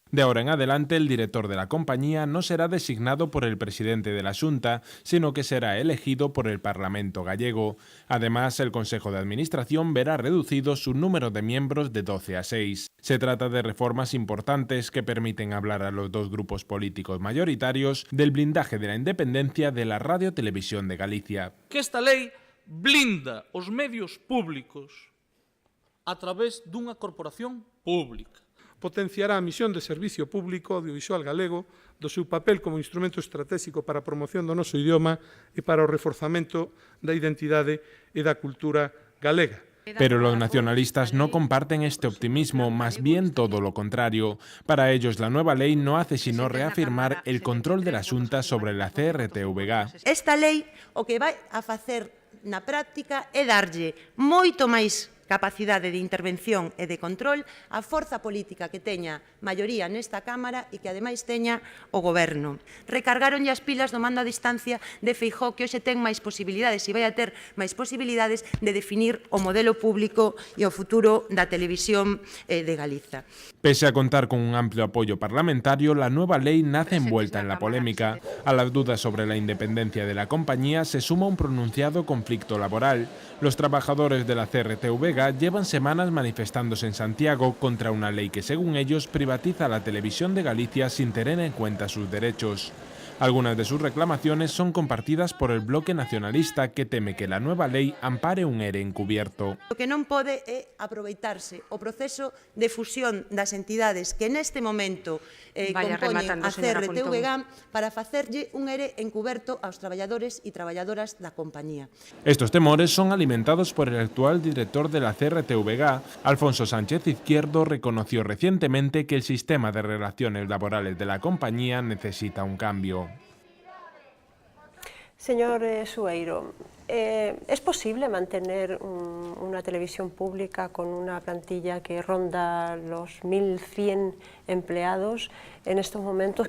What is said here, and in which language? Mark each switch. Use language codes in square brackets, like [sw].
[es] De ahora en adelante, el director de la compañía no será designado por el presidente de la Xunta, sino que será elegido por el Parlamento gallego. Además, el Consejo de Administración verá reducido su número de miembros de 12 a 6. Se trata de reformas importantes que permiten hablar a los dos grupos políticos mayoritarios del blindaje de la independencia de la Radio-Televisión de Galicia. [gl] Que esta lei blinda os medios públicos a través dunha corporación pública. Potenciará a misión de servicio público audiovisual galego, do seu papel como instrumento estratégico para a promoción do noso idioma e para o reforzamento da identidade e da cultura galega. [es] Pero los nacionalistas no comparten este optimismo, más bien todo lo contrario. Para ellos, la nueva ley no hace sino reafirmar el control de la Xunta sobre la CRTVG. [gl] Esta lei o que vai a facer na práctica é darlle moito máis capacidade de intervención e de control, a forza política que teña maioría nesta Cámara e que ademais teña o Goberno. Recargaronlle as pilas do mando a distancia de Feijóo, que hoxe ten máis posibilidades e vai a ter máis posibilidades de definir o modelo público e o futuro da televisión de Galiza. [es] Pese a contar con un amplio apoyo parlamentario, la nueva ley nace envuelta en la polémica. A las dudas sobre la independencia de la compañía se suma un pronunciado conflicto laboral. Los trabajadores de la CRTVG llevan semanas manifestándose en Santiago contra una ley que, según ellos, privatiza la televisión de Galicia sin tener en cuenta sus derechos. Algunas de sus reclamaciones son compartidas por el bloque nacionalista, que teme que la nueva ley ampare un ERE encubierto. [gl] O que non pode é aproveitarse o proceso de fusión das entidades que neste momento compoñen a CRTVG para facerlle un ERE encuberto aos traballadores e traballadoras da compañía. [es] Estos temores son alimentados por el actual director de la CRTVG. Alfonso Sánchez Izquierdo reconoció recientemente que el sistema de relaciones laborales de la compañía necesita un cambio. Señor Sueiro, ¿es posible mantener una televisión pública con una plantilla que ronda los 1.100 empleados en estos momentos?